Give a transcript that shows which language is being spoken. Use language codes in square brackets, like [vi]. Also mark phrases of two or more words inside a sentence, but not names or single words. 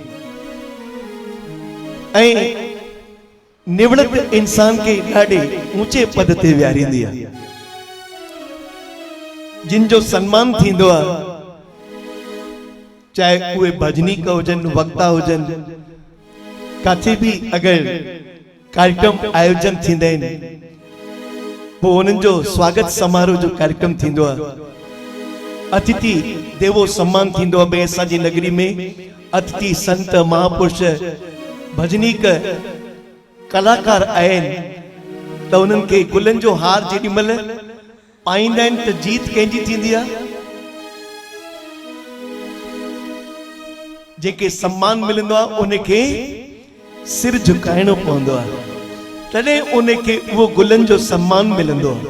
[sd] ऐं निवड़त इंसान खे ॾाढे ऊंचे पद ते विहारींदी आहे। जिन जो सम्मान थींदो आहे, चाहे उहे भजनीक हुजनि, वक्ता हुजनि, काथे बि अगरि कार्यक्रम आयोजन थींदा आहिनि, पोइ उन्हनि जो स्वागत समारोह जो कार्यक्रम थींदो आहे। अतिथि देवो सम्मान थींदो आहे। भई असांजी नगरी में अतिथि संत महापुरुष भजनीक कलाकार आहिनि त उन्हनि खे गुलनि जो हार जेॾी महिल पाईंदा आहिनि त जीत कंहिंजी थींदी आहे? जेके सम्मान मिलंदो आहे उनखे सिर झुकाइणो पवंदो आहे, तॾहिं उनखे उहो गुलनि जो सम्मान मिलंदो आहे।